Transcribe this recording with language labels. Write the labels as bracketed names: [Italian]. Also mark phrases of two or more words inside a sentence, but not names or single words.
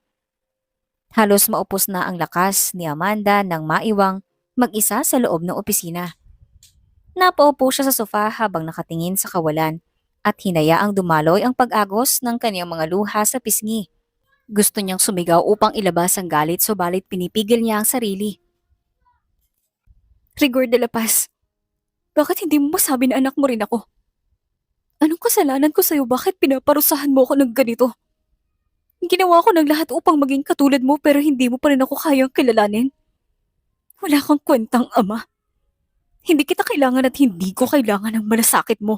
[Filipino] Halos maupos na ang lakas ni Amanda nang maiwang mag-isa sa loob ng opisina. Napaupo siya sa sofa habang nakatingin sa kawalan at hinayaang dumaloy ang pag-agos ng kanyang mga luha sa pisngi. Gusto niyang sumigaw upang ilabas ang galit subalit pinipigil niya ang sarili. Rigor de la Paz, bakit hindi mo masabi na anak mo rin ako? Anong kasalanan ko sa'yo? Bakit pinaparusahan mo ako ng ganito? Ginawa ko ng lahat upang maging katulad mo pero hindi mo pa rin ako kayang kilalanin. Wala kang kwentang ama. Hindi kita kailangan at hindi ko kailangan ng malasakit mo.